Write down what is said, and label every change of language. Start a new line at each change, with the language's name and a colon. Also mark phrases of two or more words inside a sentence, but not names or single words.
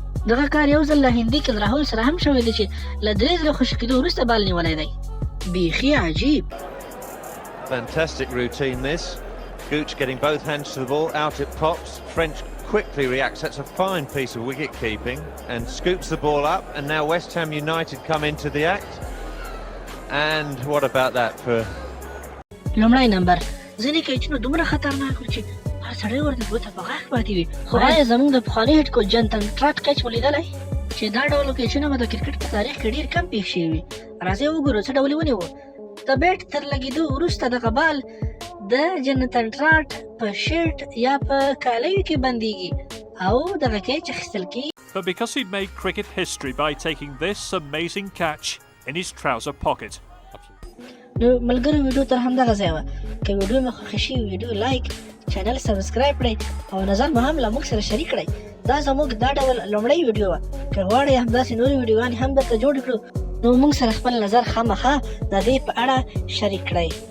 Pashto: دغه کار یو ځل له هندي کیل راهول سره هم شوی دی چې له 3 ځله خوشي کېدو وروسته بال نیولی دی. بیخي عجیب.
English: Fantastic routine this. Gooch getting both hands to the ball, out it pops. French quickly reacts. That's a fine piece of wicket keeping and scoops the ball up. And now West Ham United come into the act. And what about that for...
Pashto: لومړی نمبر ځینې کیچونه دومره خطرناک وو چې هر سړی ورته ګوته په غاښ پاتې وي. خو آیا زموږ د پخواني
English: head coach
Pashto: جنتن ټراټ کیچ ولیدلی چې دا ډول کیچونه به د کرکټ په تاریخ کې ډېر کم پېښ شوي وي؟ راځئ وګورو څه ډول یې ونیو. د بیټ تر لګېدو وروسته دغه بال د جنتن ټراټ په شرټ یا په کالیو کې بندېږي او دغه کیچ اخیستل کېږي.
English: But because he'd made cricket history by taking this amazing catch in his trouser pocket.
Pashto: نو ملګرو ویډیو تر همدغه ځای وه. که ویډیو مې خوښه شي ویډیو لایک، چینل سبسکرایب کړئ او نظر مو هم له موږ سره شریک کړئ. دا زموږ دا ډول لومړی ویډیو وه. که غواړئ همداسې نورې ویډیوګانې هم درته جوړې کړو نو موږ سره خپل نظر خامخا د دې په اړه شریک کړئ.